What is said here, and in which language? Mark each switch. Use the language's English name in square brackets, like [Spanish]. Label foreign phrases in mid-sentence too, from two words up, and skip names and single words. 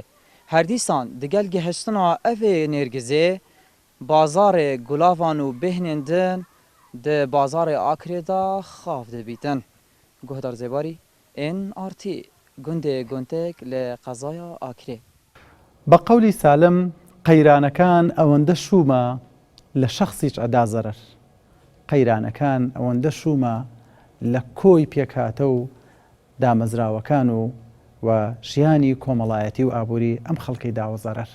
[Kurdish] Her dîsan digel gihiştina evê nêrgizê bazarê gulavan û bêhnên din di bazarê Akirê da xav dibîtin. Guhdar Zêbarî NRT gundê guntek li qezaya Akirê. [Central Kurdish] بە قەولی سالم قەیرانەکان ئەوەندە شومە لە شەخصیش ئەدا زەرەر. قەیرانەکان ئەوەندە شومە لە کۆی پێکاتە و دامەزراوەکان و ژیانی کۆمەڵایەتی و ئابووری ئەم خەڵکەی داوە زەرەر.